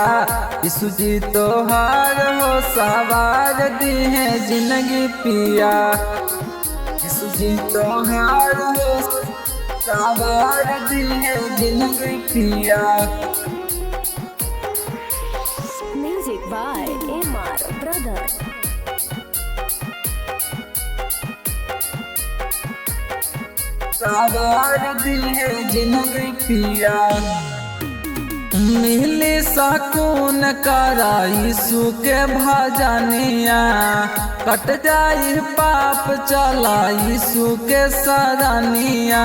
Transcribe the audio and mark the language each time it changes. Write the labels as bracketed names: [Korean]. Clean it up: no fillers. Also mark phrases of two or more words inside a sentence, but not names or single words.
[Bhojpuri] यीशु जी तोहार हो सहवार दी है जिंदगी पिया। यीशु जी तोहार हो सहवार दी है जिंदगी पिया। [English] Music by MR Brother. [Bhojpuri] सवार दी है जिंदगी पिया। मिली सकून करा यीशु के भजनिया, कट जाई पाप चला यीशु के सरनिया।